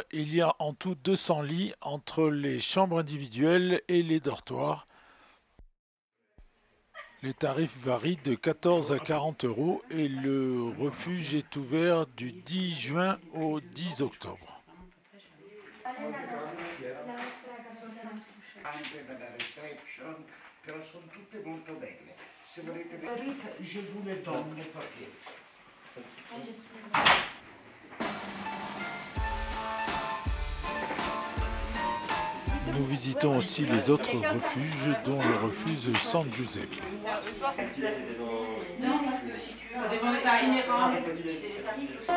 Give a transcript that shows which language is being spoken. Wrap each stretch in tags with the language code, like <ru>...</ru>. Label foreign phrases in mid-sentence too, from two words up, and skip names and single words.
<fr>Il y a en tout 200 lits entre les chambres individuelles et les dortoirs. Les tarifs varient de 14 à 40 € et le refuge est ouvert du 10 juin au 10 octobre.</fr> <it>anche per la reception, però sono tutte molto belle. Se volete vedere,</it> <fr>je vous le donne perché. Nous visitons aussi les autres refuges, dont le refuge San Giuseppe. Non, parce que si tu as des ventes itinérantes, c'est les tarifs aussi.</fr>